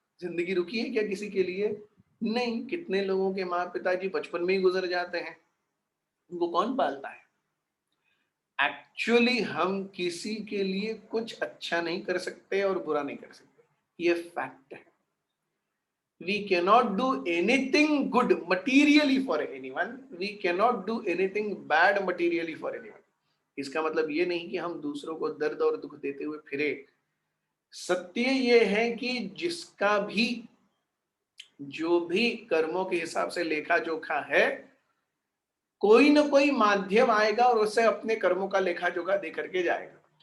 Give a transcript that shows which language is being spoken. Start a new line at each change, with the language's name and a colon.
Hindi: जिंदगी रुकी है क्या किसी के लिए? नहीं। कितने लोगों के माँ पिताजी बचपन में ही गुजर जाते हैं, वो कौन पालता है? एक्चुअली हम किसी के लिए कुछ अच्छा नहीं कर सकते और बुरा नहीं कर सकते, ये फैक्ट है।
English: We cannot do anything good materially for anyone. We cannot do anything bad materially for anyone.
Hindi: इसका मतलब ये नहीं कि हम दूसरों को दर्द और दुख देते हुए फिरे। सत्य ये है कि जिसका भी जो भी कर्मों के हिसाब से लेखा जोखा है, कोई ना कोई माध्यम आएगा और उससे अपने कर्मों का लेखा जोखा दे करके जाएगा।